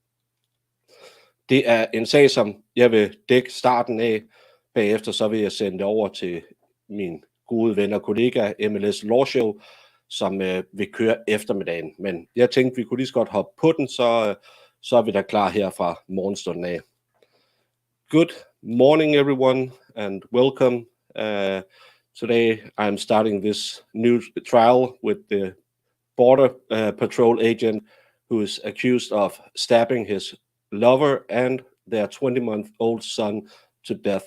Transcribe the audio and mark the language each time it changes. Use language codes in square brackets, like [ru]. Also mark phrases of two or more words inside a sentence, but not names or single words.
[da] Det er en sag, som jeg vil dække starten af. Bagefter så vil jeg sende det over til min gode ven og kollega MLS Law Show, som vil køre eftermiddagen. Men jeg tænkte, vi kunne lige så godt hoppe på den, så er vi da klar her fra morgenstunden af. [en] Good morning, everyone, and welcome. Today I'm starting this new trial with the Border Patrol agent who is accused of stabbing his lover and their 20-month-old son to death.